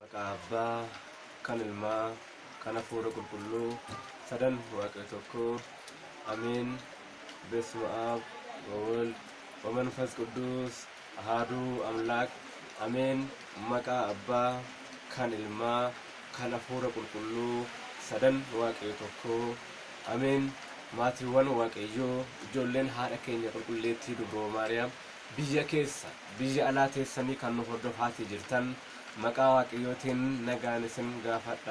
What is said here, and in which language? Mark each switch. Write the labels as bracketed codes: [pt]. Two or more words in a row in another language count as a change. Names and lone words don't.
[om] Abbaa, kan Ilmaa, kan Hafuura Qulqulluu, sadan Waaqayyo tokko. Ameen. [gez] በስመ አብ ወወልድ ወመንፈስ ቅዱስ አሐዱ አምላክ አሜን። [om] maqaa abbaa kan Ilmaa, kan Hafuura Qulqulluu, sadan Waaqayyo tokko. Ameen. Maatiiwwan Waaqayyoo, ijoolleen haadha keenya qulqulleettii Dubroo Maariyaam biyya keessa biyya alaa teessanii kan nu hordofaa jirtan maqaa Waaqayyootiin nagaan isin gaafadha.